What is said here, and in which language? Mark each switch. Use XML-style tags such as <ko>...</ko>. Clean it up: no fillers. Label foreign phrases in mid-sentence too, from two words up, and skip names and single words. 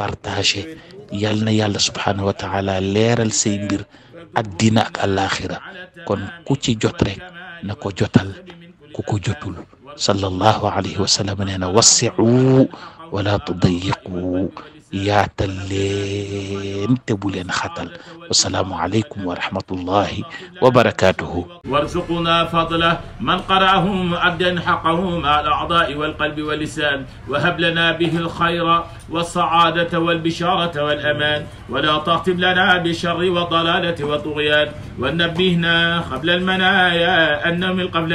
<wo>partagé yal na yàlla</wo> <ar>سبحانه وتعالى</ar> <wo>leeral say mbir addina ak alaxira kon ku ci jot rek na ko jotal ku ko jotul</wo> <ar>صلى الله عليه وسلم</ar> <wo>nee na</wo> <ar>وسعوا ولا تضيقوا</ar> <wo>yaatal leen te bu leen xatal</wo> <ar>والسلام عليكم ورحمة الله وبركاته وارزقنا فضله من قرأه مؤدا حقه مع الأعضاء والقلب واللسان وهب لنا به الخير والسعادة والبشارة والأمان ولا تختم لنا بالشر والضلالة والطغيان ونبهنا قبل المنايا أن من قبل</ar>